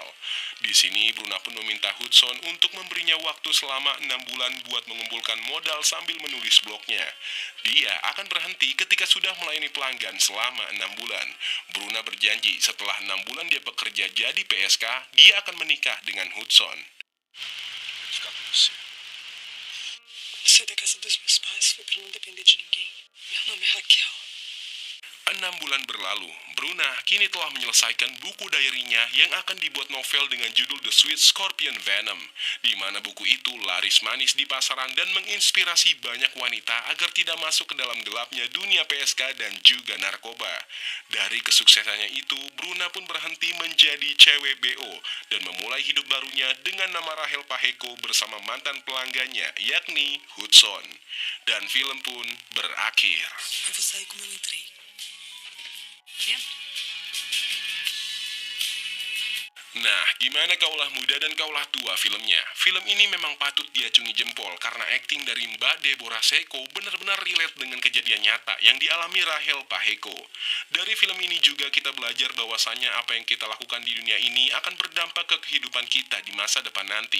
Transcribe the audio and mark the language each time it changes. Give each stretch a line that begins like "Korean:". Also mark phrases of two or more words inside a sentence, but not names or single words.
Indonesian: Di sini Bruna pun meminta Hudson untuk memberinya waktu selama 6 bulan buat mengumpulkan modal sambil menulis blognya. Dia akan berhenti ketika sudah melayani pelanggan selama 6 bulan. Bruna berjanji setelah 6 bulan dia bekerja jadi PSK, dia akan menikah dengan Hudson.
Portuguese: Ficar com você. Saí da casa dos meus pais, fui pra não depender de ninguém. Meu nome é Raquel.
Indonesian: 6 bulan berlalu, Bruna kini telah menyelesaikan buku diarinya yang akan dibuat novel dengan judul The Sweet Scorpion Venom, di mana buku itu laris manis di pasaran dan menginspirasi banyak wanita agar tidak masuk ke dalam gelapnya dunia PSK dan juga narkoba. Dari kesuksesannya itu, Bruna pun berhenti menjadi cewek BO dan memulai hidup barunya dengan nama Rachel Paheko bersama mantan pelanggannya, yakni Hudson. Dan film pun berakhir.
Portuguese: Eu vou sair como eu entrei. Vendo?
Indonesian: Nah, gimana kaulah muda dan kaulah tua filmnya? Film ini memang patut diacungi jempol karena akting dari Mbak Deborah Seko benar-benar relate dengan kejadian nyata yang dialami Rachel Paheko. Dari film ini juga kita belajar bahwasannya apa yang kita lakukan di dunia ini akan berdampak ke kehidupan kita di masa depan nanti.